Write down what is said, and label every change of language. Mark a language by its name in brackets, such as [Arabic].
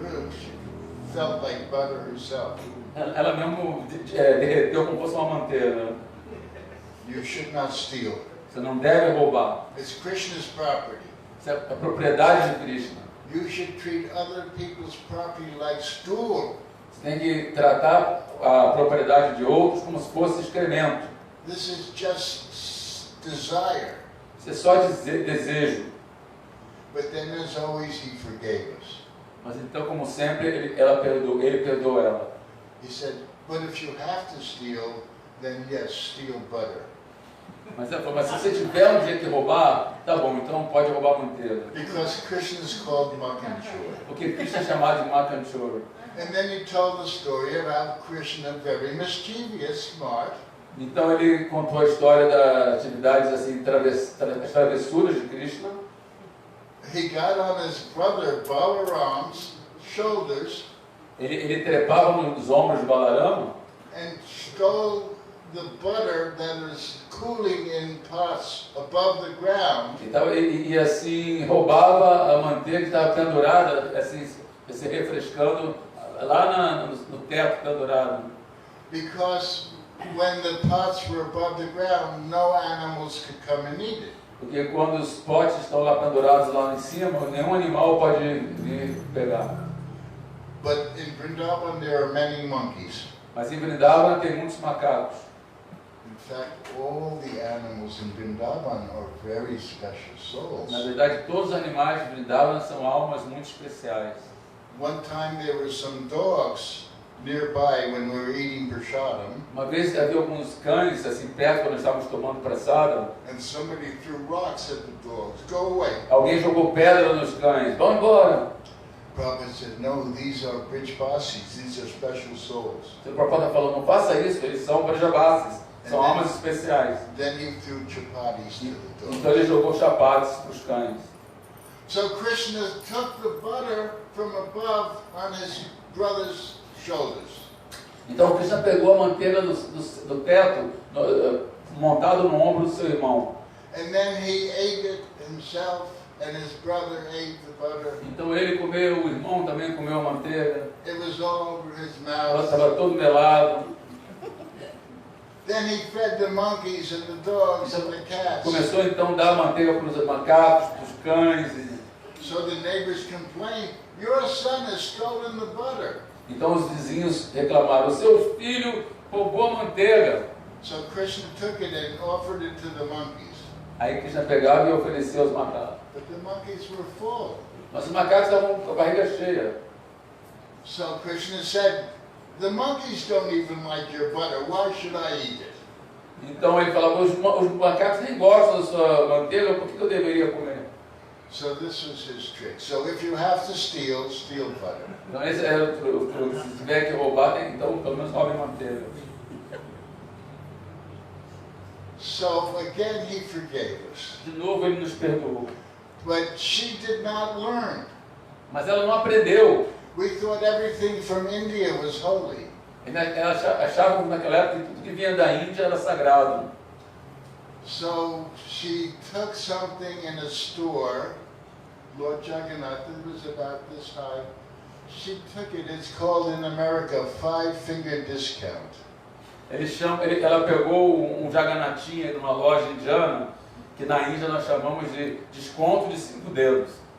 [English] She felt like butter herself. [Portuguese] Ela mesmo derreteu como fosse uma manteiga. [English] You should not steal. [Portuguese] Você não deve roubar. [English] It's Krishna's property. [Portuguese] Isso é a propriedade de Krishna. [English] You should treat other people's property like stool. [Portuguese] Você tem que tratar a propriedade de outros como se fosse excremento. [English] This is just desire. [Portuguese] Isso é só desejo. [English] But then as always he forgave us. [Portuguese] Mas então, como sempre, ele perdoou ela. [English] He said, but if you have to steal, then yes, steal butter. [Portuguese] Mas ela falou, mas se você tiver um dia que roubar, tá bom, então pode roubar manteiga. [English] Because Krishna is called Makanchur. [Portuguese] Porque Krishna é chamado de Makanchur. [English] And then he told the story about Krishna, very mischievous, smart. [Portuguese] Então ele contou a história das atividades assim, as travessuras de Krishna. [English] He got on his brother Balaram's shoulders. [Portuguese] Ele trepava nos ombros de Balarama. [English] And stole the butter that was cooling in pots above the ground. [Portuguese] E assim roubava a manteiga que estava pendurada, assim, se refrescando lá no teto pendurado. [English] Because when the pots were above the ground, no animals could come and eat it. [Portuguese] Porque quando os potes estão lá pendurados lá em cima, nenhum animal pode vir pegar. [English] But in Vrindavan there are many monkeys. [Portuguese] Mas em Vrindavan tem muitos macacos. [English] In fact, all the animals in Vrindavan are very special souls. [Portuguese] Na verdade, todos os animais de Vrindavan são almas muito especiais. [English] One time there were some dogs nearby when we were eating prasadam. [Portuguese] Uma vez havia alguns cães assim perto quando estávamos tomando prasadam. [English] And somebody threw rocks at the dogs. Go away. [Portuguese] Alguém jogou pedra nos cães. Vão embora. [English] Prabhupada said, no, these are Brijbasis. These are special souls. [Portuguese] O Prabhupada falou, não faça isso, eles são Brajavasis, são almas especiais. [English] Then he threw chapatis to the dogs. [Portuguese] Então ele jogou chapates para os cães. [English] So Krishna took the butter from above on his brother's shoulders. [Portuguese] Então Krishna pegou a manteiga do teto, montado no ombro do seu irmão. [English] And then he ate it himself, and his brother ate the butter. [Portuguese] Então ele comeu, o irmão também comeu a manteiga. [English] It was all over his [Portuguese] Ela [English] mouth. [Portuguese] estava todo melado. [English] Then he fed the monkeys and the dogs and the cats. [Portuguese] Começou então a dar manteiga para os macacos, para os cães. [English] So the neighbors complained, your son has stolen the butter. [Portuguese] Então os vizinhos reclamaram, o seu filho roubou a manteiga. [English] So Krishna took it and offered it to the monkeys. [Portuguese] Aí Krishna pegava e oferecia aos macacos. [English] But the monkeys were full. [Portuguese] Mas os macacos estavam com a barriga cheia. [English] So Krishna said, the monkeys don't even like your butter. Why should I eat it? [Portuguese] Então ele falava, os macacos nem gostam da sua manteiga, por que eu deveria comer? [English] So this was his trick. So if you have to steal, steal butter. [Portuguese] Então esse era o truque. Se tiver que roubar, então pelo menos roube manteiga. [English] So again he forgave us. [Portuguese] De novo ele nos perdoou. [English] But she did not learn. [Portuguese] Mas ela não aprendeu. [English] We thought everything from India was holy. [Portuguese] Ela achava naquela época que tudo que vinha da Índia era sagrado. [English] So she took something in a store, Lord Jagannath, it was about this high. She took it, it's called in America, 5-finger discount. [Portuguese] Ela pegou um Jagannatinha numa loja indiana, que na Índia nós chamamos de desconto de 5 dedos.